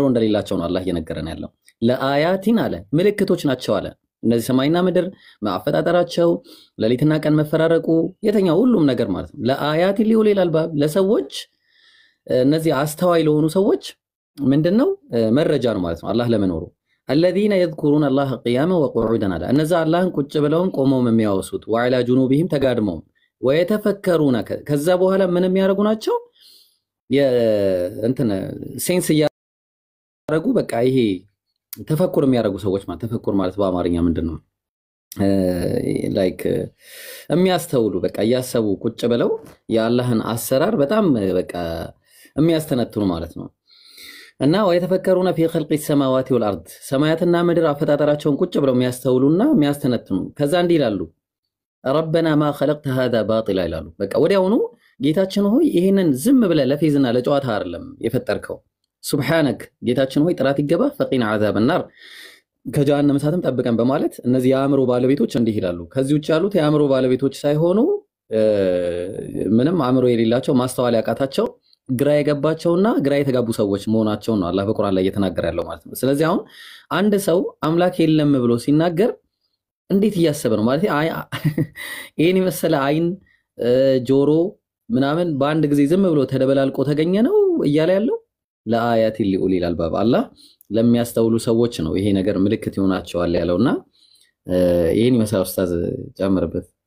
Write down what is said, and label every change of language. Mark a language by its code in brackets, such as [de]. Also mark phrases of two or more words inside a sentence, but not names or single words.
[am] እንደሌላቸው ነው አላህ እየነገረን ያለው። ለአያቲን አለ ምልክቶች ናቸው አለ እነዚህ ሰማይና ምድር ማፈጣጠራቸው፣ ሌሊትና ቀን መፈራረቁ፣ የተኛው ሁሉም ነገር ማለት ነው። [ar] لآيات لأولي الألباب [am] ለሰዎች እነዚህ አስተዋይ ለሆኑ ሰዎች ምንድነው መረጃ ነው ማለት ነው አላህ ለመኖሩ። [ar] الذين يذكرون الله قياما وقعودا [am] አለ እነዛ አላህን ቁጭ ብለውም ቆመውም የሚያወሱት [ar] وعلى جنوبهم [am] ተጋድመው ወየተፈከሩነ ከዛ በኋላ ምንም ያረጉ ናቸው እንትን ሴንስ ያረጉ በቃ ይሄ ተፈኩር የሚያረጉ ሰዎች ማለት ተፈኩር ማለት በአማርኛ ምንድነው ላይክ የሚያስተውሉ በቃ ያሰቡ ቁጭ ብለው የአላህን አሰራር በጣም በቃ የሚያስተነትኑ ማለት ነው እና [ar] ويتفكرون في خلق السماوات والارض [am] ሰማያትና ምድር አፈጣጠራቸውን ቁጭ ብለው የሚያስተውሉና የሚያስተነትኑ ከዛ እንዲህ ይላሉ [ar] ربنا ما خلقت هذا باطلا [am] ይላሉ በቃ ወዲያውኑ ጌታችን ሆይ ይሄንን ዝም ብለ ለፌዝና ለጨዋታ አይደለም የፈጠርከው ሱብሃንክ ጌታችን ሆይ ጥራት ይገባ [ar] فقنا عذاب النار [am] ከጀሃነም እሳትም ጠብቀን በማለት እነዚህ የአእምሮ ባለቤቶች እንዲህ ይላሉ ከዚህ ውጭ ያሉት የአእምሮ ባለቤቶች ሳይሆኑ ምንም አእምሮ የሌላቸው ማስተዋል ያቃታቸው ግራ የገባቸውና ግራ የተጋቡ ሰዎች መሆናቸው ነው አላህ በቁርአን ላይ እየተናገረ ያለው ማለት ነው ስለዚህ አሁን አንድ ሰው አምላክ የለም ብሎ ሲናገር እንዴት እያሰበ ነው ማለት ይሄን መሰለ አይን ጆሮ ምናምን በአንድ ጊዜ ዝም ብሎ ተደበላልቆ ተገኘ ነው እያለ ያለው [ar] لآيات لأولي الألباب [am] አላህ ለሚያስተውሉ ሰዎች ነው ይሄ ነገር ምልክት ይሆናቸዋል ያለውና ይሄን መሳው ኡስታዝ ጨምርበት